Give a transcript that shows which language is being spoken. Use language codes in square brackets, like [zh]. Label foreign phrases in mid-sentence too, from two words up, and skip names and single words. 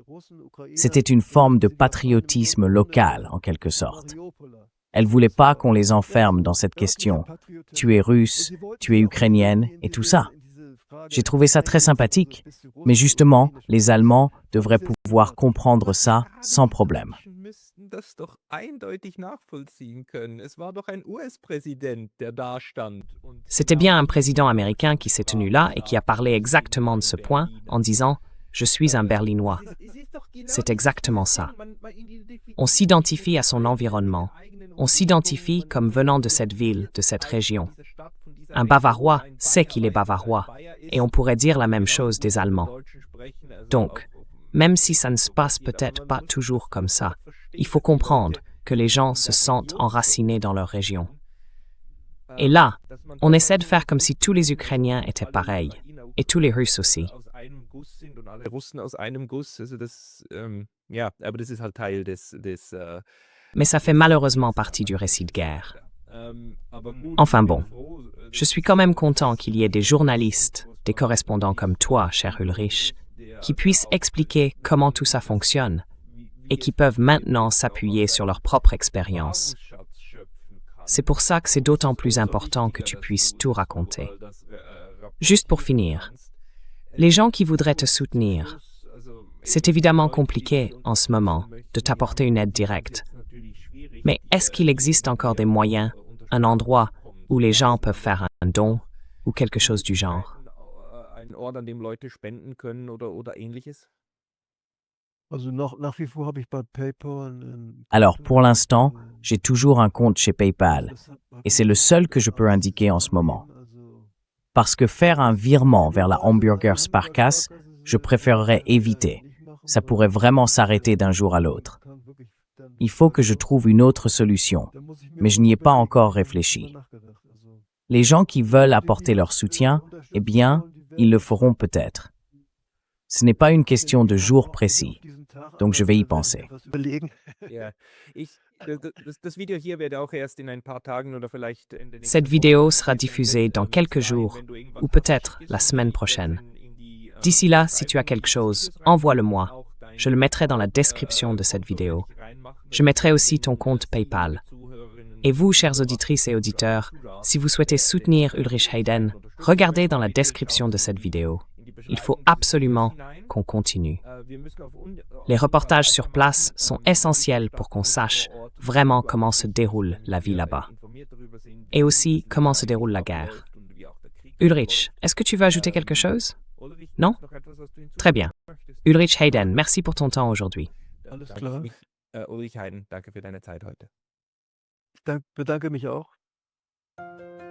[fr] C'était une forme de patriotisme local, en quelque sorte. Elles ne voulaient pas qu'on les enferme dans cette question. Tu es russe, tu es ukrainienne, et tout ça. J'ai trouvé ça très sympathique, mais justement, les Allemands devraient pouvoir comprendre ça sans problème. [de] Müssten das doch eindeutig nachvollziehen können. Es war doch ein US-Präsident, der da stand. Und [fr] C'était bien un président américain qui s'est tenu là et qui a parlé exactement de ce point en disant « Je suis un Berlinois ». C'est exactement ça. On s'identifie à son environnement. On s'identifie comme venant de cette ville, de cette région. Un Bavarois sait qu'il est bavarois, et on pourrait dire la même chose des Allemands. Donc, même si ça ne se passe peut-être pas toujours comme ça, il faut comprendre que les gens se sentent enracinés dans leur région. Et là, on essaie de faire comme si tous les Ukrainiens étaient pareils, et tous les Russes aussi. [de] aus einem Guss sind und alle Russen aus einem Guss. Also das, ja, aber das ist halt Teil des [fr] Mais ça fait malheureusement partie du récit de guerre. [de] aber gut, [fr] Enfin bon, je suis quand même content qu'il y ait des journalistes, des correspondants comme toi, cher Ulrich, qui puissent expliquer comment tout ça fonctionne et qui peuvent maintenant s'appuyer sur leur propre expérience. C'est pour ça que c'est d'autant plus important que tu puisses tout raconter. Juste pour finir, les gens qui voudraient te soutenir, c'est évidemment compliqué en ce moment de t'apporter une aide directe. Mais est-ce qu'il existe encore des moyens, un endroit où les gens peuvent faire un don ou quelque chose du genre? [de] Ein Ort, an dem Leute spenden können oder ähnliches? Also nach wie vor habe ich bei PayPal ein [fr] Alors, pour l'instant, j'ai toujours un compte chez PayPal, et c'est le seul que je peux indiquer en ce moment. Parce que faire un virement vers la Hamburger Sparkasse, je préférerais éviter. Ça pourrait vraiment s'arrêter d'un jour à l'autre. Il faut que je trouve une autre solution, mais je n'y ai pas encore réfléchi. Les gens qui veulent apporter leur soutien, eh bien, ils le feront peut-être. Ce n'est pas une question de jour précis, donc je vais y penser. [de] Ja, das Video hier wird auch erst in ein paar Tagen oder vielleicht Ende nächster [fr] Cette vidéo sera diffusée dans quelques jours ou peut-être la semaine prochaine. D'ici là, si tu as quelque chose, envoie-le-moi. Je le mettrai dans la description de cette vidéo. Je mettrai aussi ton compte PayPal. Et vous, chères auditrices et auditeurs, si vous souhaitez soutenir Ulrich Hayden, regardez dans la description de cette vidéo. Il faut absolument qu'on continue. Les reportages sur place sont essentiels pour qu'on sache vraiment comment se déroule la vie là-bas. Et aussi comment se déroule la guerre. Ulrich, est-ce que tu veux ajouter quelque chose? Non? Très bien. Ulrich Hayden, merci pour ton temps aujourd'hui. [de] Alles klar. Ulrich Hayden, danke für deine Zeit heute. Ich bedanke mich auch.